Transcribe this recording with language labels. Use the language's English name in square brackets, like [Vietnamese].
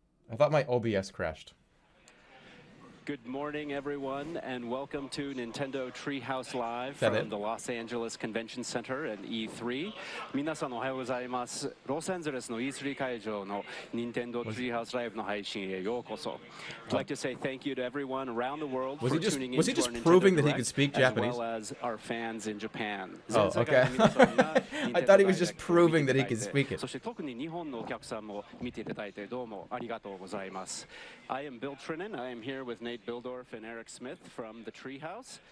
[English] I thought my OBS crashed. Good morning, everyone, and welcome to Nintendo Treehouse Live from the Los Angeles Convention Center at E3. [Japanese] 皆さんおはようございます。ロサンゼルスの E3 会場の Nintendo Treehouse Live の配信へようこそ。 [English] I'd like to say thank you to everyone around the world for tuning in to our Nintendo Direct, as well as our fans in Japan. Oh, okay. I thought he was just proving that he could speak it. [Japanese] そして特に日本のお客さんも見ていただいてどうもありがとうございます。 [English] I am Bill Trinan. I am here with Nate Bildorf and Eric Smith from the Treehouse.